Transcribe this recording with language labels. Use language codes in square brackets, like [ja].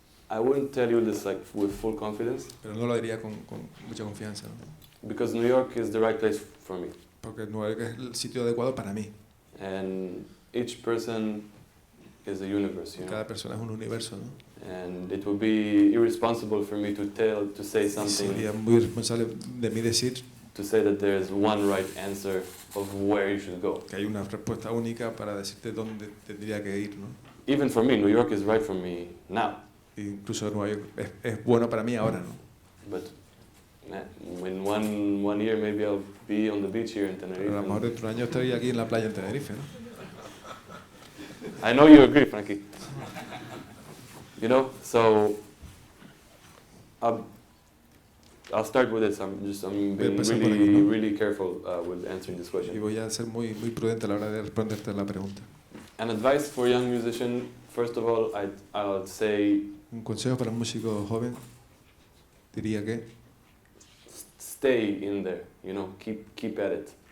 [en] I wouldn't tell you this like with full confidence. [es] Pero no lo diría con mucha confianza, ¿no? [en] Because New York is the right place for me. [es] Porque Nueva York es el sitio adecuado para mí. [en] And each person is a universe, you know. [es] Cada persona es un universo, ¿no? [en] And it would be irresponsible for me to say something. [es] Sería muy irresponsable de mí decir [en] to say that there is one right answer of where you should go. [es] Que hay una respuesta única para decirte dónde tendría que ir, ¿no? [en] Even for me, New York is right for me now. [es] Incluso Nueva York es bueno para mí ahora, ¿no? [en] But man, in one year maybe I'll be on the beach here in Tenerife. [es] Pero a lo mejor dentro de un año estoy aquí en la playa en Tenerife, ¿no? [en] I know you agree, Frankie. You know, so I'll start with this. I'm being really careful with answering this question. [es] Y voy a ser muy prudente a la hora de responderte a la pregunta. [en] An advice for a young musician, first of all, I'll say. [es] Un consejo para un músico joven diría que [en] stay in there, you know, keep at it.